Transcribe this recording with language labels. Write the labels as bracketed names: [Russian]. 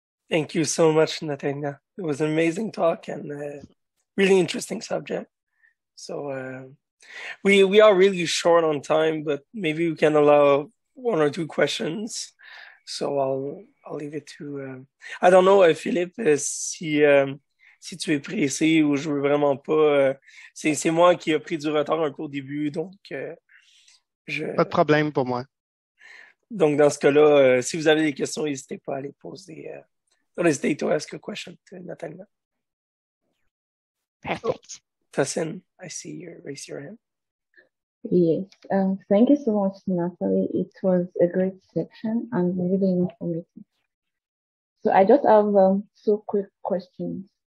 [English] Thank you so much, Natalina. It was an amazing talk and really interesting subject. So we are really short on time, but maybe we can allow one or two questions. So I'll leave it to. I don't know, [French] Philippe, si tu es pressé ou je veux vraiment pas. C'est moi qui ai pris du retard un peu au début, donc Pas de problème pour moi. Donc dans ce cas-là, si vous avez des questions, n'hésitez pas à les poser. [English] Don't hesitate to ask a question to Natalina. Perfect. Tassin, I see you raise your hand. Yes, thank you so much, Natalie. It was a great section and really informative. So I just have two quick questions.